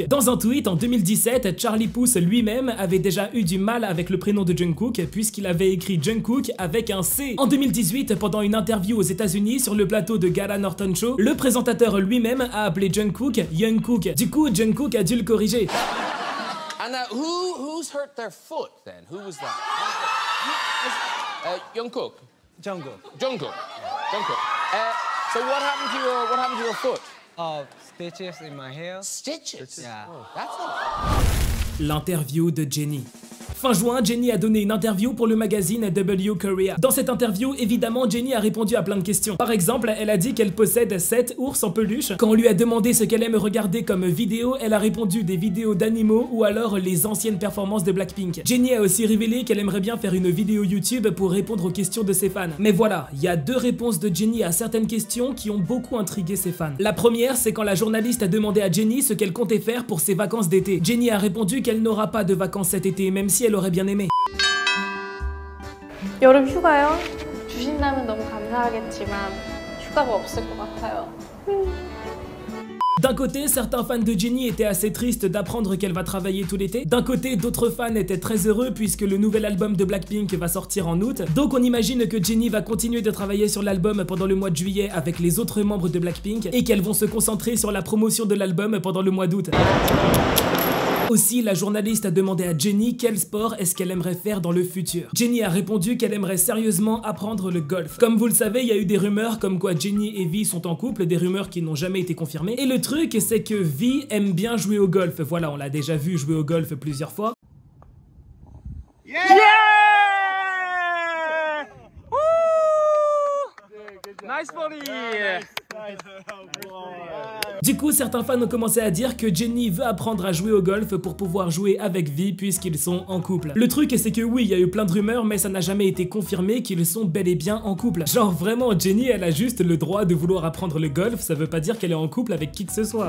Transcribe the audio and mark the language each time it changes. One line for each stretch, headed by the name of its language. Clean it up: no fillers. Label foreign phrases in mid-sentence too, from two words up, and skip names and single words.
French: Dans un tweet en 2017, Charlie Puth lui-même avait déjà eu du mal avec le prénom de Jungkook puisqu'il avait écrit Jungkook avec un C. En 2018, pendant une interview aux États-Unis sur le plateau de Gala Norton Show, le présentateur lui-même a appelé Jungkook Youngkook. Du coup, Jungkook a dû le corriger.
English: And who's hurt their foot then? Who was that? Jungkook. Jungkook. Jungkook. Jungkook. So what happened to your foot? Stitches in my hair. Stitches. Yeah. Oh, that's not.
French: L'interview de Jennie. Fin juin, Jennie a donné une interview pour le magazine W Korea. Dans cette interview, évidemment, Jennie a répondu à plein de questions. Par exemple, elle a dit qu'elle possède 7 ours en peluche. Quand on lui a demandé ce qu'elle aime regarder comme vidéo, elle a répondu des vidéos d'animaux ou alors les anciennes performances de Blackpink. Jennie a aussi révélé qu'elle aimerait bien faire une vidéo YouTube pour répondre aux questions de ses fans. Mais voilà, il y a 2 réponses de Jennie à certaines questions qui ont beaucoup intrigué ses fans. La première, c'est quand la journaliste a demandé à Jennie ce qu'elle comptait faire pour ses vacances d'été. Jennie a répondu qu'elle n'aura pas de vacances cet été, même si elle aurait bien aimé.
Korean: 여름 휴가요? 주신다면 너무 감사하겠지만 휴가가 없을 것 같아요.
French: D'un côté, certains fans de Jennie étaient assez tristes d'apprendre qu'elle va travailler tout l'été. D'un côté, d'autres fans étaient très heureux puisque le nouvel album de Blackpink va sortir en août. Donc on imagine que Jennie va continuer de travailler sur l'album pendant le mois de juillet avec les autres membres de Blackpink et qu'elles vont se concentrer sur la promotion de l'album pendant le mois d'août. Aussi, la journaliste a demandé à Jennie quel sport est-ce qu'elle aimerait faire dans le futur. Jennie a répondu qu'elle aimerait sérieusement apprendre le golf. Comme vous le savez, il y a eu des rumeurs comme quoi Jennie et V sont en couple, des rumeurs qui n'ont jamais été confirmées. Et le truc, c'est que V aime bien jouer au golf. Voilà, on l'a déjà vu jouer au golf plusieurs fois.
English: Yeah! Woo! Nice body!
French: Du coup, certains fans ont commencé à dire que Jennie veut apprendre à jouer au golf pour pouvoir jouer avec V puisqu'ils sont en couple. Le truc, c'est que oui, il y a eu plein de rumeurs, mais ça n'a jamais été confirmé qu'ils sont bel et bien en couple. Genre vraiment, Jennie, elle a juste le droit de vouloir apprendre le golf, ça veut pas dire qu'elle est en couple avec qui que ce soit.